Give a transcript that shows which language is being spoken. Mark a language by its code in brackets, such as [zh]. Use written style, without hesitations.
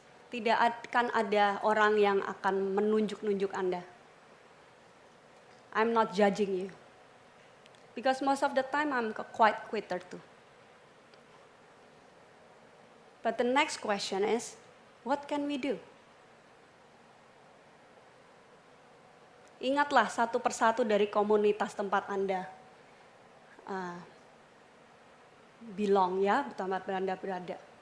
[id] Tidak akan ada orang yang akan menunjuk-nunjuk Anda. [en] I'm not judging you. Because most of the time I'm a quiet quitter too. But the next question is, what can we do? [id] Ingatlah satu persatu dari komunitas tempat Anda belong ya, tempat Anda berada.